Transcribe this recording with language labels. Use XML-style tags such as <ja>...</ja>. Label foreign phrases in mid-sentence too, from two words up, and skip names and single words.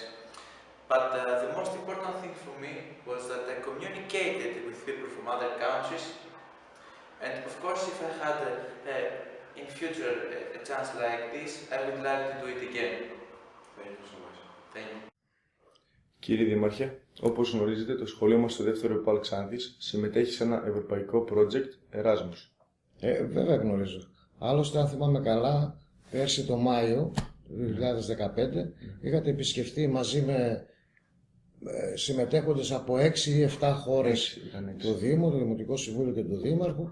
<en>But the most important thing for me was that I communicated with people from other countries. And of course, if I had in future a chance like this, I would like to do it again. Thank you so much. Thank you.</en> <el>Κύριε Δήμαρχε, όπως γνωρίζετε, το σχολείο μας στο δεύτερο ΕΠΑΛ Ξάνθης συμμετέχει σε ένα ευρωπαϊκό project Erasmus. Βέβαια γνωρίζω. Άλλωστε, αν θυμάμαι καλά, πέρσι το Μάιο του 2015 είχατε επισκεφτεί μαζί με συμμετέχοντες από 6 ή 7 χώρες το Δήμο, το Δημοτικό Συμβούλιο και το Δήμαρχο.</el>